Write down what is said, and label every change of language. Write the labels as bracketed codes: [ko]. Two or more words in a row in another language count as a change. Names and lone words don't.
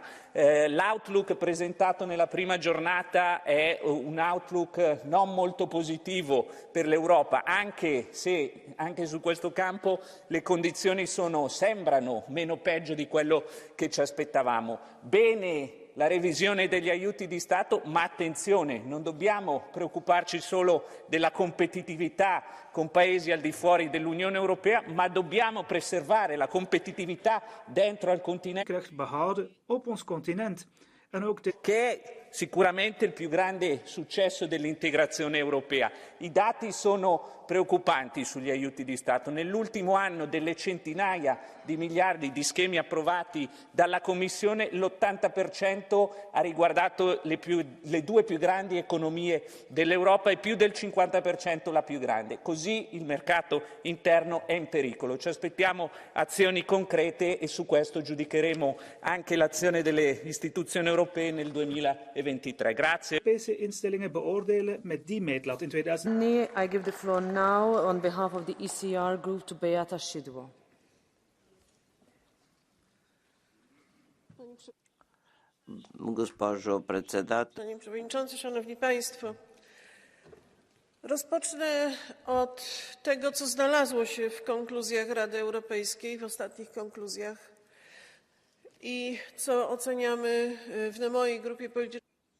[it] L'outlook presentato nella prima giornata è un outlook non molto positivo per l'Europa, anche se anche su questo campo le condizioni sembrano meno peggio di quello che ci aspettavamo. Bene la revisione degli aiuti di Stato, ma attenzione, non dobbiamo preoccuparci solo della competitività con paesi al di fuori dell'Unione Europea, ma dobbiamo preservare la competitività dentro al continente. [nl] Behouden op ons continent. [it] Che è sicuramente il più grande successo dell'integrazione europea. I dati sono preoccupanti sugli aiuti di Stato. Nell'ultimo anno, delle centinaia di miliardi di schemi approvati dalla Commissione, l'80% ha riguardato le due più grandi economie dell'Europa e più del 50% la più grande. Così il mercato interno è in pericolo. Ci aspettiamo azioni concrete e su questo giudicheremo anche l'azione delle istituzioni europee nel 2023. Grazie. [nl] Europese instellingen beoordelen met die meetlat in 2000. [en] I give the floor now on behalf of the ECR group to Beata Szydło. [pl] Panie Przewodniczący, Szanowni Państwo! Rozpocznę od tego, co znalazło się w konkluzjach Rady Europejskiej, w ostatnich konkluzjach i co oceniamy w mojej grupie politycznej.